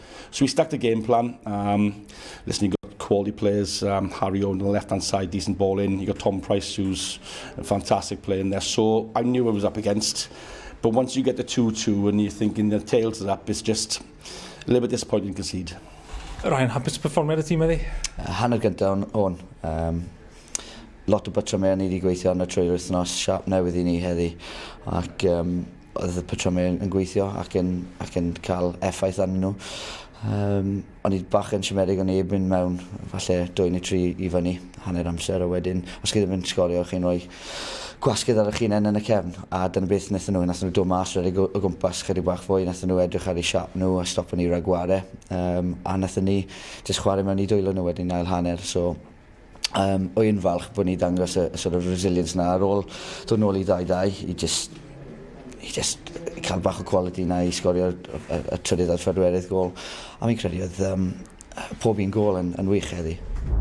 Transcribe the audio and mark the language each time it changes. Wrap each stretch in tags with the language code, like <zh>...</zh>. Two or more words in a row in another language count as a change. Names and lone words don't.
<en>So we stuck to game plan. Listen, you got quality players. Harry Owen on the left-hand side, decent ball in. You got Tom Price, who's a fantastic player in there. So I knew I was up against. But once you get the 2-2 and you're thinking the tails are up, it's just a little bit disappointing to concede.</en> <cy>Ryan, hapus perfformiad y tîm heddi? Hanner gyntaf o'n. Lot o patrymau ni wedi gweithio arno trwy'r wythnos, siap newydd i ni heddi. Ac oedd y patrymau yn gweithio ac yn cael effaith arnyn nhw. O'n i bach yn siomedig o'n erbyn mewn, falle 2 neu 3 i fyny, hanner amser, a wedyn, os chi ddim yn sgorio, chi'n rhoi gwasgedd ar eich hunain yn y cefn, a dyna beth wnaethon nhw dod mas redig o gwmpas chydig bach fwy, wnaethon nhw edrych ar eu siap nhw a stopo ni ragwarau, a wnaethon ni jyst chwarae mewn i dwylo nhw wedyn ail hanner, so o'i'n falch bod ni dangos y</cy> <en>sort of resilience</en> <cy>na ar ôl dod nôl i 2-2 i just cael bach o quality na i sgorio y trydydd a'r 4th gol, a mi'n credu oedd pob un gol yn wych heddi.</cy>